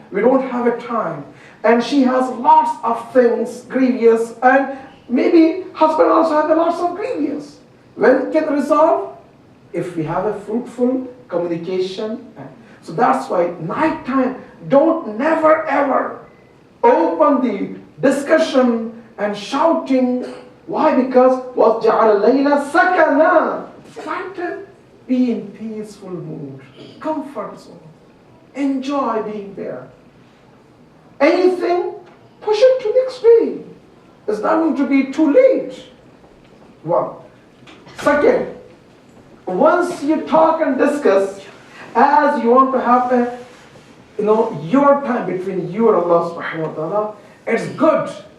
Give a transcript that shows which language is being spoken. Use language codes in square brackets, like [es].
[en] We don't have a time. And she has lots of things grievous, and maybe husband also has lots of grievous. When can resolve? If we have a fruitful communication. So that's why nighttime, don't never ever open the discussion and shouting. Why? Because [ar] وَجَعَلَ اللَّيْلَ سَكَنًا. [en] Nighttime, be in peaceful mood, comfort zone, enjoy being there. Anything, push it to next day. It's not going to be too late. One. Second, once you talk and discuss, as you want to have a, your time between you and Allah subhanahu wa ta'ala, it's good.